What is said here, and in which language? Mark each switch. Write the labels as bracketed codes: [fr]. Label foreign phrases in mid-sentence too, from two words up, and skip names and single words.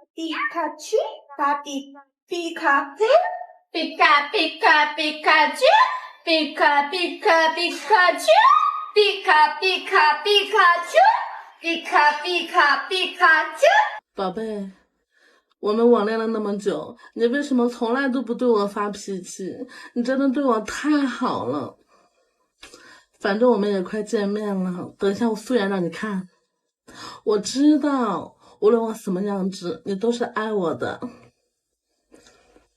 [ja] ピカチュウ、ピカチュウ、ピカピカピカチュウ、ピカピカピカチュウ、ピカピカピカチュウ、ピカピカピカチュウ。 [zh] 宝贝。我们网恋了那么久，你为什么从来都不对我发脾气？你真的对我太好了。反正我们也快见面了，等一下我素颜让你看。我知道，无论我什么样子，你都是爱我的。